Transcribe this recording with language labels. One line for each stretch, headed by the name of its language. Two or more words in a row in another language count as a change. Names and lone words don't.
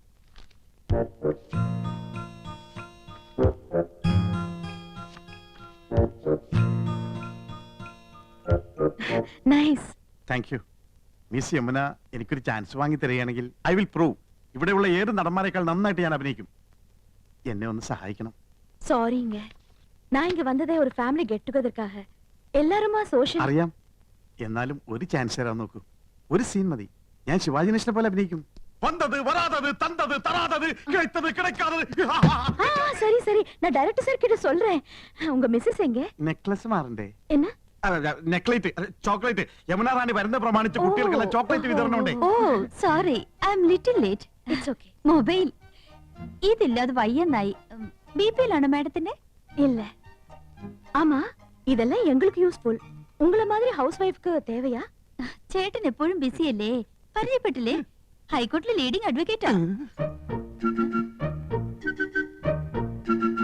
Malayalam: നൈസ്.
English: Thank you.
Malayalam: മിസ് യമുന എനിക്കൊരു ചാൻസ് വാങ്ങി തരികയാണെങ്കിൽ
English: I will prove
Malayalam: ഇവിടെയുള്ള ഏത് നടന്മാരെക്കാൾ നന്നായിട്ട് ഞാൻ അഭിനയിക്കും. എന്നെ ഒന്ന് സഹായിക്കണം.
Tamil: சாரிங்க, நான் இங்க வந்ததே ஒரு
English: family get togetherக்காக.
Tamil: எல்லாரும் சோஷியல்.
Malayalam: അറിയാം. എന്നാലും ഒരു ചാൻസ് തരാൻ നോക്കൂ. ഒരു സീൻ മതി. ഞാൻ ശിവാജി ഗണേശനെ പോലെ അഭിനയിക്കും. വന്നത് വരാതത് തന്തത് തരാതത് കിടത്തത് കിടക്കാതത്.
Tamil: சரி சரி, நான் டைரக்டர் சார் கிட்ட சொல்றேன். உங்க மிஸ்ஸஸ் எங்க?
Malayalam: നെക്ലസ് മാറണ്ടേ?
Tamil: என்ன?
Malayalam: നെക്ലേറ്റ്, ചോക്ലേറ്റ്. യമുന റാണി വരുന്ന പ്രമാണിച്ച് കുട്ടികൾക്കുള്ള ചോക്ലേറ്റ് വിതരണം ഉണ്ട്.
English: Oh sorry, I am little late. It's okay.
Malayalam: മൊബൈൽ ഇതില്ല, അത് വയ്യന്നായി.
Tamil: பிபிஎல் மேடத்தினே இல்ல. ஆமா, இதெல்லாம் எங்களுக்கு யூஸ்ஃபுல். உங்கள மாதிரி
English: housewifeக்கு
Tamil: தேவையா?
Malayalam: ചേട്ടൻ എപ്പോഴും ബിസി അല്ലേ? പരിചയപ്പെട്ടില്ലേ? ഹൈക്കോടതിയിലെ
English: leading advocateാ.